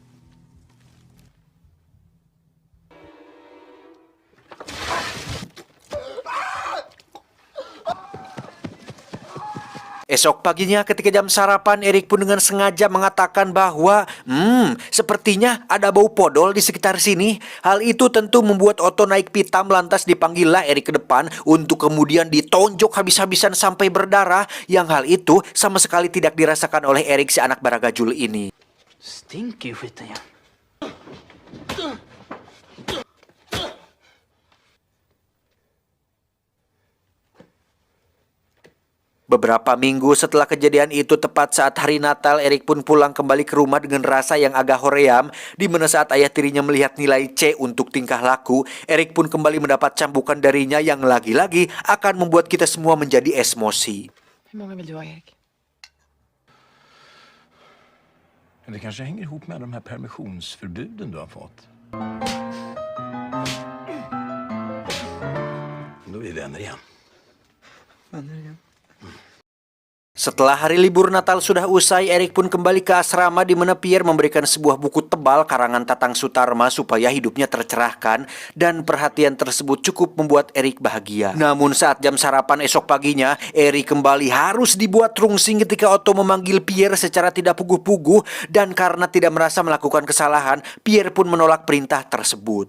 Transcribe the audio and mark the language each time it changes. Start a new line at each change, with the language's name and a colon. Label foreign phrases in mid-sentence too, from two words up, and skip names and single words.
Indonesian: Esok paginya ketika jam sarapan, Erik pun dengan sengaja mengatakan bahwa sepertinya ada bau podol di sekitar sini. Hal itu tentu membuat Otto naik pitam, lantas dipanggillah Erik ke depan untuk kemudian ditonjok habis-habisan sampai berdarah, yang hal itu sama sekali tidak dirasakan oleh Erik si anak baragajul ini.
Swedish: Stinker skiten ja.
Indonesian: Beberapa minggu setelah kejadian itu, tepat saat hari Natal, Erik pun pulang kembali ke rumah dengan rasa yang agak hoream, di mana saat ayah tirinya melihat nilai C untuk tingkah laku, Erik pun kembali mendapat cambukan darinya yang lagi-lagi akan membuat kita semua menjadi emosi.
Swedish: Hur många vill du ha, Erik? Det kanske hänger ihop med de här permissionsförbuden du har fått. Då är vi vänner igen.
Indonesian: Setelah hari libur Natal sudah usai, Erik pun kembali ke asrama, di mana Pierre memberikan sebuah buku tebal karangan Tatang Sutarma supaya hidupnya tercerahkan, dan perhatian tersebut cukup membuat Erik bahagia. Namun saat jam sarapan esok paginya, Erik kembali harus dibuat rungsing ketika Otto memanggil Pierre secara tidak puguh-puguh, dan karena tidak merasa melakukan kesalahan, Pierre pun menolak perintah tersebut.